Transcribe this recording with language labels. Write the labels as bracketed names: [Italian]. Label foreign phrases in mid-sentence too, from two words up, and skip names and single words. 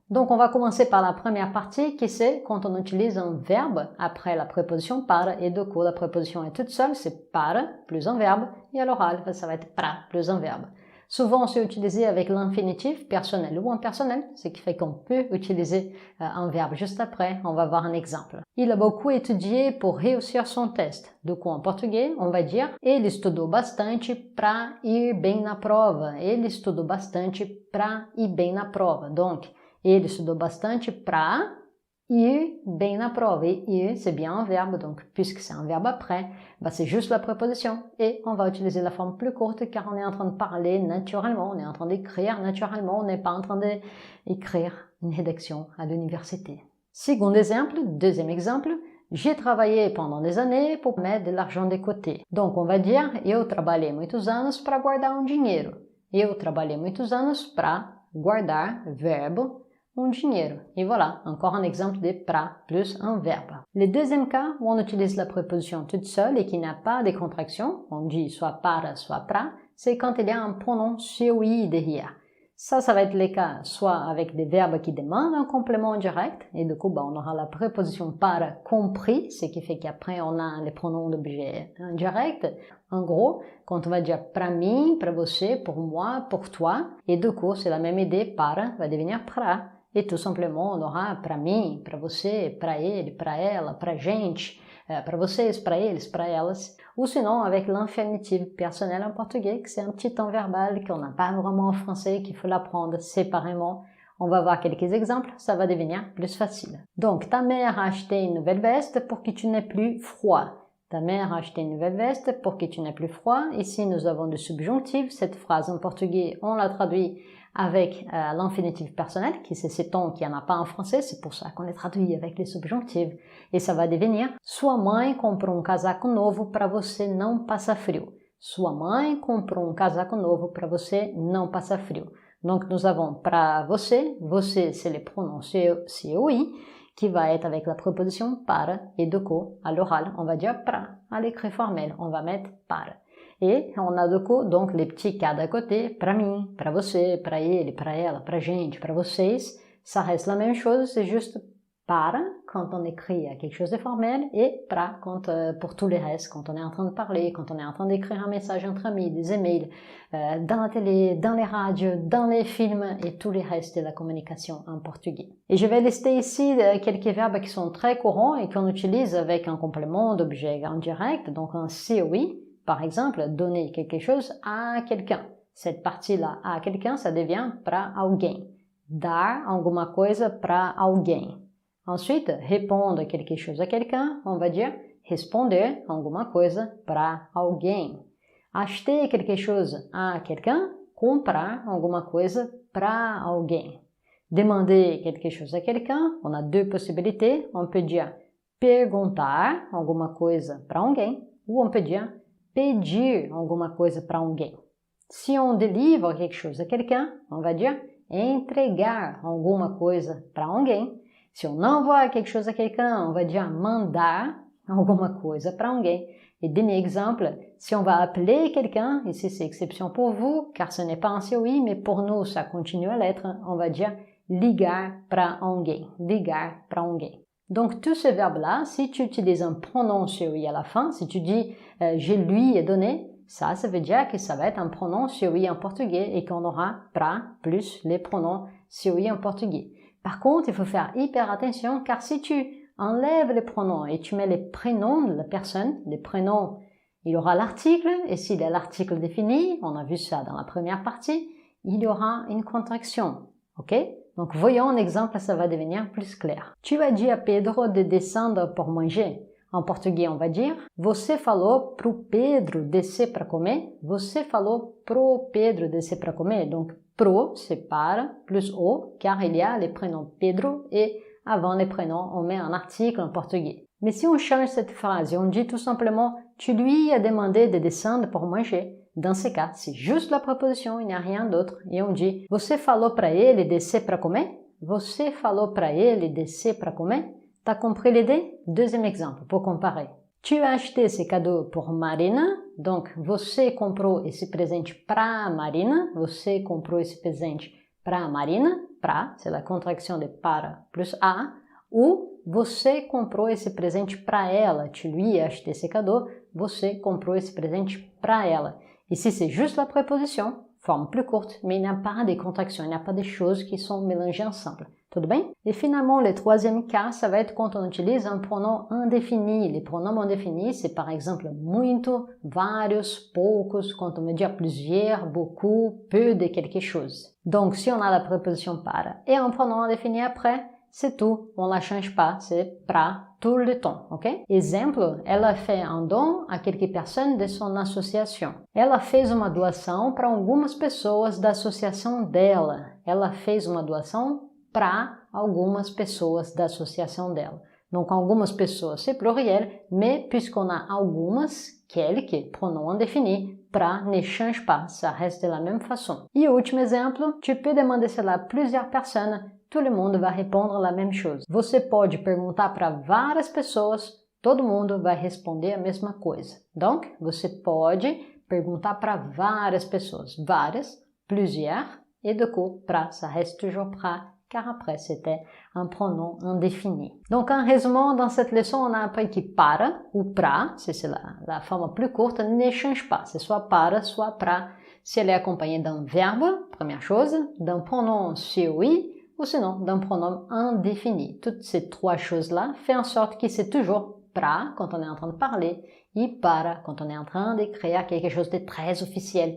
[French] Donc, on va commencer par la première partie, qui c'est quand on utilise un verbe après la préposition para, et du coup, la préposition est toute seule, c'est para plus un verbe, et à l'oral, ça va être pra plus un verbe. Souvent, c'est utilisé avec l'infinitif personnel ou impersonnel, ce qui fait qu'on peut utiliser un verbe juste après. On va voir un exemple. Il a beaucoup étudié pour réussir son test. Du coup, en português, on va dire [Portuguese] ele estudou bastante para ir bem na prova. Ele estudou bastante para ir bem na prova. Donc, ele estudou bastante para ir bem na prova. [French] Et ir, c'est bien un verbe, donc puisque c'est un verbe après, c'est juste la préposition. Et on va utiliser la forme plus courte car on est en train de parler naturellement, on est en train d'écrire naturellement, on n'est pas en train d'écrire une rédaction à l'université. Deuxième exemple, j'ai travaillé pendant des années pour mettre de l'argent de côté. Donc on va dire, [Portuguese] eu trabalhei muitos anos para guardar dinheiro. Eu trabalhei muitos anos para guardar, verbo, dinheiro. [French] Et voilà, encore un exemple de pra plus un verbe. Le deuxième cas où on utilise la préposition toute seule et qui n'a pas de contraction, on dit soit para, soit pra, c'est quand il y a un pronom COI derrière. Ça va être le cas soit avec des verbes qui demandent un complément direct, et du coup, on aura la préposition para compris, ce qui fait qu'après on a les pronoms d'objet indirect. En gros, quand on va dire [Portuguese] pra mim, pra você, [French] pour moi, pour toi, et du coup, c'est la même idée, para va devenir pra. [Portuguese] E [French] tout simplement, on aura [Portuguese] para mim, para você, para ele, para ela, para gente, para vocês, para eles, para elas. [French] Ou sinon, avec l'infinitif personnel en portugais, que c'est un petit temps verbal qu'on n'a pas vraiment en français, qu'il faut l'apprendre séparément. On va voir quelques exemples, ça va devenir plus facile. Donc, ta mère a acheté une nouvelle veste pour que tu n'aies plus froid. Ta mère a acheté une nouvelle veste pour que tu n'aies plus froid. Ici, nous avons le subjonctif. Cette phrase en portugais, on la traduit avec l'infinitif personnel, qui c'est ce ton qu'il n'y en a pas en français, c'est pour ça qu'on les traduit avec les subjonctifs. Et ça va devenir [Portuguese] sua mãe comprou casaco novo para você não passar frio. Sua mãe comprou casaco novo para você não passar frio. [French] Donc nous avons [Portuguese] para você, você [French] c'est le pronom COI, qui va être avec la préposition para, et du coup, à l'oral, on va dire pra. À l'écrit formel, on va mettre para. Et on a du coup, donc, les petits cas d'à côté, [Portuguese] pra mim, pra você, pra ele, pra ela, pra gente, pra vocês. [French] Ça reste la même chose, c'est juste para quand on écrit quelque chose de formel et pra quand, pour tous les restes, quand on est en train de parler, quand on est en train d'écrire un message entre amis, des emails, dans la télé, dans les radios, dans les films et tous les restes de la communication en portugais. Et je vais lister ici quelques verbes qui sont très courants et qu'on utilise avec un complément d'objet indirect, donc un COI. Par exemple, donner quelque chose à quelqu'un. Cette partie-là, à quelqu'un, ça devient [Portuguese] pra alguém. Dar alguma coisa pra alguém. [French] Ensuite, répondre quelque chose à quelqu'un, on va dire [Portuguese] responder alguma coisa pra alguém. [French] Acheter quelque chose à quelqu'un, [Portuguese] comprar alguma coisa pra alguém. [French] Demander quelque chose à quelqu'un, on a deux possibilités. On peut dire [Portuguese] perguntar alguma coisa pra alguém, [French] ou on peut dire [Portuguese] pedir alguma coisa para alguém. [French] Si on délivre quelque chose à quelqu'un, on va dire [Portuguese] entregar alguma coisa para alguém. [French] Si on envoie quelque chose à quelqu'un, on va dire [Portuguese] mandar alguma coisa para alguém. [French] Et dernier exemple, si on va appeler quelqu'un, ici c'est exception pour vous, car ce n'est pas un COI, mais pour nous ça continue à l'être, on va dire [Portuguese] ligar para alguém. Ligar para alguém. [French] Donc, tous ces verbes-là, si tu utilises un pronom COI à la fin, si tu dis je lui ai donné, ça veut dire que ça va être un pronom COI en portugais et qu'on aura pra plus les pronoms COI en portugais. Par contre, il faut faire hyper attention car si tu enlèves les pronoms et tu mets les prénoms de la personne, les prénoms, il y aura l'article et s'il y a l'article défini, on a vu ça dans la première partie, il y aura une contraction, ok? Donc, voyons un exemple, ça va devenir plus clair. Tu as dit à Pedro de descendre pour manger. En português, on va dire [Portuguese] você falou pro Pedro descer para comer. Você falou pro Pedro descer para comer. [French] Donc, pro, c'est para, plus o, car il y a les prénoms Pedro et avant les prénoms, on met un article en portugais. Mais si on change cette phrase et on dit tout simplement tu lui as demandé de descendre pour manger, dans ce cas, c'est juste la préposition, il n'y a rien d'autre. Et on dit [Portuguese] você falou para ele descer para comer? Você falou para ele descer para comer? [French] T'as compris l'idée? Deuxième exemple, pour comparer. Tu as acheté ce cadeau pour Marina, donc [Portuguese] você comprou esse presente para Marina, você comprou esse presente para Marina, para, [French] c'est la contraction de para plus a, ou [Portuguese] você comprou esse presente para ela, [French] tu lui as acheté ce cadeau, [Portuguese] você comprou esse presente para ela. [French] Ici, c'est juste la préposition, forme plus courte, mais il n'y a pas de contractions, il n'y a pas de choses qui sont mélangées ensemble. [Portuguese] Tudo bem? [French] Et finalement, le troisième cas, ça va être quand on utilise un pronom indéfini. Les pronoms indéfinis, c'est par exemple [Portuguese] muito, vários, poucos, [French] quand on veut dire plusieurs, beaucoup, peu de quelque chose. Donc, si on a la préposition para et un pronom indéfini après, c'est tout, on la change pas, c'est pra tout le temps, ok? [Portuguese] Exemplo, ela fez [French] un don a quelques personnes de son association. [Portuguese] Ela fez uma doação para algumas pessoas da associação dela. Ela fez uma doação para algumas pessoas da associação dela. Donc, algumas pessoas, [French] c'est pluriel, mais puisqu'on a algumas, quelques, pronom indéfini, pra ne change pas, ça reste de la même façon. [Portuguese] Et último exemplo, [French] tu peux demander cela à plusieurs personnes, tout le monde vai répondre la même chose. [Portuguese] Você pode perguntar para várias pessoas, todo mundo vai responder a mesma coisa. Donc, você pode perguntar para várias pessoas, várias, [French] plusieurs, et du coup, pra, ça reste toujours pra, car après, c'était un pronom indéfini. Donc, en résumant, dans cette leçon, on a appris que para, ou pra, c'est la forme plus courte, ne change pas. C'est soit para, soit pra, si elle est accompagnée d'un verbe, première chose, d'un pronom COI, ou sinon d'un pronom indéfini. Toutes ces trois choses-là font en sorte que c'est toujours pra quand on est en train de parler et para quand on est en train d'écrire quelque chose de très officiel.